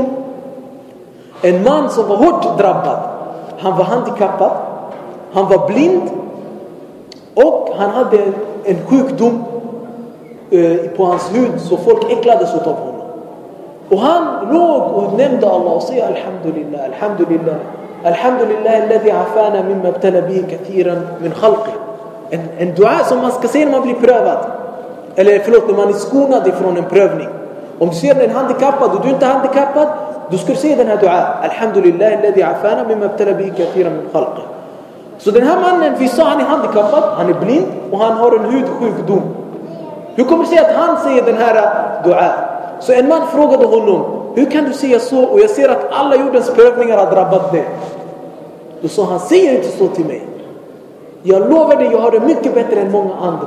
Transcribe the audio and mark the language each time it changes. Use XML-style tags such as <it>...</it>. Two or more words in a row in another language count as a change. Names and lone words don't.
<sv>En man som var hårt drabbad. Han var handikappad. Han var blind. Och han hade en sjukdom på hans hud, så folk äcklades av honom. Och han låg och nämnde Allah och säger:</sv> <ar>الحمد لله، الحمد لله، الحمد لله الذي عافانا مما ابتلى به كثيرا من خلقه.</ar> <sv>En dua som man ska säga när man blir prövad. Eller när man är skonad ifrån en prövning. Om du ser en handikappad och du inte är handikappad, du ska säga den här dua:</sv> <ar>الحمد لله الذي عافانا مما ابتلى به كثيرا من خلقه.</ar> <sv>Så den här mannen, vi sa, han är handikappad, han är blind och han har en hudsjukdom. Hur kommer det sig att han säger den här dua? Så en man frågade honom: hur kan du säga så? Och jag ser att alla jordens prövningar har drabbat dig. Då sa han: säger inte så till mig. Jag lovar dig, jag har det mycket bättre än många andra.</sv>